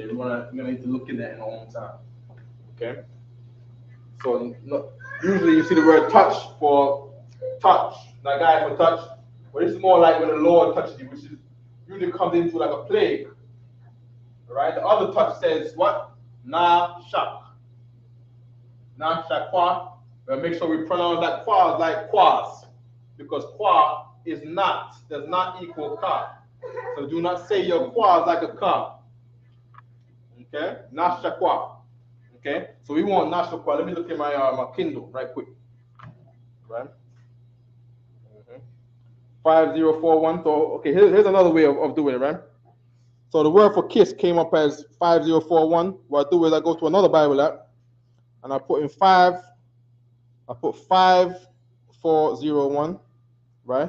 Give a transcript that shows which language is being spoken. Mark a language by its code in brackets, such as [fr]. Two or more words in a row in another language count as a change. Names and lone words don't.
[en] We're gonna need to look in that in our own time. Okay. So usually you see the word touch for touch, that guy for touch, but this is more like when the Lord touches you, which is usually comes into like a plague. Right? The other touch says what? Na shak. Na shakwa. But make sure we pronounce that kwa like quas, because kwa does not equal ka. So do not say your quas like a ka. Okay? Na shakwa. Okay? So we want na shakwa. Let me look at my Kindle right quick. Right? 5041. So okay, here's another way of doing it, right? So the word for kiss came up as 5041. What I do is I go to another Bible app and I put 5401, right?